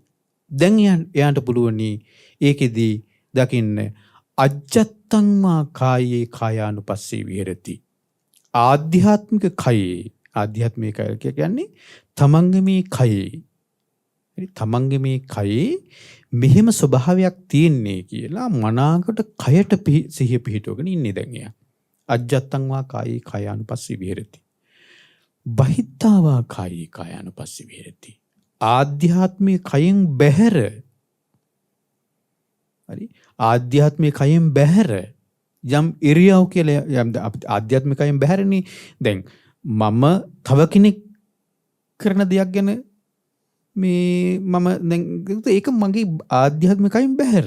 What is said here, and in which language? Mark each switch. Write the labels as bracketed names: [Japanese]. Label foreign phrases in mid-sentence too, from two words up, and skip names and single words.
[Sinhala] දැන් එයාට පුළුවනි ඒකෙදී දකින්න [Pali] අජ්ජත්තං මා කායේ කායානුපස්සී විහෙරති. [Sinhala] ආධ්‍යාත්මික කය කියන්නේ තමන්ගේ මේ කයේ තමන්ගේ මේ කයේ මෙහෙම ස්වභාවයක් තියෙන්නේ කියලා මනාකට කයට සිහිය පිහිටවගෙන ඉන්නේ දැන් එයා. [Pali] අජ්ජත්තං වා කායේ කායානුපස්සී විහෙරති. බහිද්ධා කායේ කායානුපස්සී විහෙරති. [Sinhala] ආධ්‍යාත්මික කයෙන් බැහැර. හරි? ආධ්‍යාත්මික කයෙන් බැහැර යම් ඉරියව් කියලා යම් ආධ්‍යාත්මික කයෙන් බැහැරනේ. දැන් මම තව කෙනෙක් කරන දෙයක් ගැන මම දැන් ඒක මගේ ආධ්‍යාත්මිකයෙන් බැහැර.